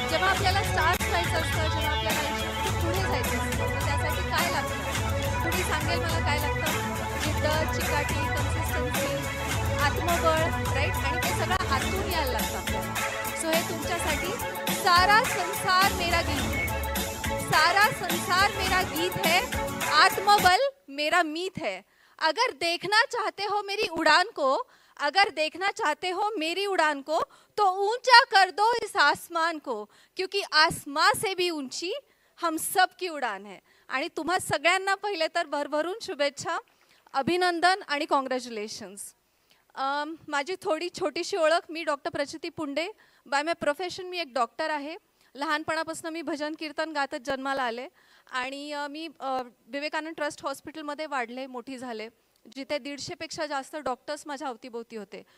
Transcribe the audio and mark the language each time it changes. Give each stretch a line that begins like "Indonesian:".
Marathi: आपल्याला स्टार्स व्हायचं असतं, जेव्हा आपल्याला आयुष्यात खूप पुढे जायचं असतं, तर त्यासाठी काय लागतं? कुणी सांगेल मला काय लागतं? जिद्द, चिकाटी, कन्सिस्टन्सी, आत्मबळ, राईट? आणि ते सगळं आतून यायला लागतं आपल्याला. सो हे तुमच्यासाठी
Hindi: सारा संसार मेरा गीत है. सारा संसार मेरा गीत है, आत्मबल मेरा मीत है. अगर देखना चाहते हो मेरी उड़ान को, अगर देखना चाहते हो मेरी उड़ान को, तो ऊंचा कर दो इस आसमान को, क्योंकि आसमां से भी ऊंची हम सब की उड़ान है.
Marathi: आणि तुम्हा सगळ्यांना पहिले तर भरभरून शुभेच्छा, अभिनंदन आणि कॉंग्रॅच्युलेशन्स. माझी थोडी छोटीशी ओळख, मी डॉक्टर प्रचिती पुंडे.
English: by my profession
Marathi: मी एक डॉक्टर आहे. लहानपणापासून मी भजन कीर्तन गातच जन्माला आले आणि मी विवेकानंद ट्रस्ट हॉस्पिटलमध्ये वाढले, मोठी झाले, जिथे 150पेक्षा जास्त डॉक्टर्स माझ्या अवतीभोवती होते.